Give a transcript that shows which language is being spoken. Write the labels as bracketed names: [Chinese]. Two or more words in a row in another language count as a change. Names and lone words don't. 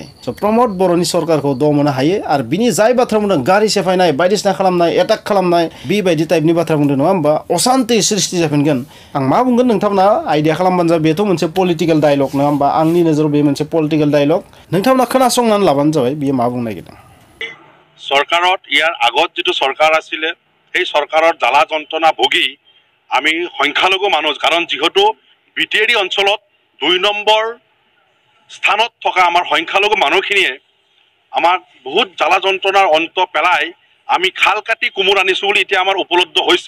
[Bodo] स' प्रमोद बर'नि सरकारखौ दम होनो हायो। आरो बिनि जाय बाथ्रा बुंदों, गारि सेफायनाय, बायदिसिना खालामनाय, एटाक खालामनाय, बेबायदि टाइपनि बाथ्रा बुंदों नङा होमबा, अशान्ति सृष्टि जाफिनगोन। आं मा बुंगोन नोंथांमोना आइडिया खालामबानो जाबाय, बेथ' मोनसे [English] political dialogue [Bodo] नङा होमबा, आंनि नोजोराव बे मोनसे [English] political dialogue. [Bodo] नोंथांमोना खोनासंनानै लाबानो जाबाय बियो मा बुंनो नागिरदों। [Assamese] চৰকাৰত ইয়াৰ আগত যিটো চৰকাৰ আছিলে, সেই চৰকাৰৰ জ্বালা যন্ত্ৰণা ভুগি আমি সংখ্যালঘু মানুহ, কাৰণ যিহেতু বিটিএডি অঞ্চলত 2 নম্বৰ স্থানত থকা আমাৰ সংখ্যালঘু মানুহখিনিয়ে আমাক বহুত জ্বালা যন্ত্ৰণাৰ অন্ত পেলাই আমি খাল কাটি কোমোৰ আনিছোঁ বুলি এতিয়া আমাৰ উপলব্ধ হৈছে।